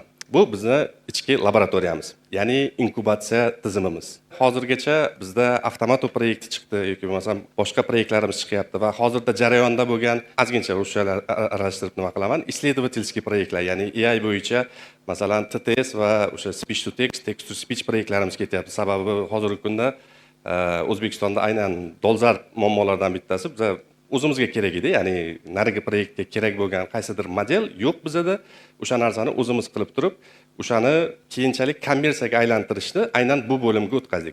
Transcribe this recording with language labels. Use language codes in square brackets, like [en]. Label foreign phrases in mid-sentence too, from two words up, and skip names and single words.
[uz] Bu bizning ichki laboratoriyamiz, ya'ni inkubatsiya tizimimiz. Hozirgacha bizda avtomato proyekti chiqdi yoki bo'lmasam boshqa proyektlarimiz chiqyapti va hozirda jarayonda bo'lgan ozgincha ruschalar aralashtirib nima qilaman? Исследовательский proyektlar, ya'ni AI bo'yicha masalan TTS va o'sha [en] speech to text, text to speech [uz] proyektlarimiz ketyapti. Sababi hozirgi kunda O'zbekistonda aynan dolzarb muammolardan bittasi biz o'zimizga kerak edi, ya'ni narigi proyektga kerak bo'lgan qaysidir model yo'q bizda. O'sha narsani o'zimiz qilib turib, o'shani keyinchalik kommersiyaga aylantirishni aynan bu bo'limga o'tkazdik.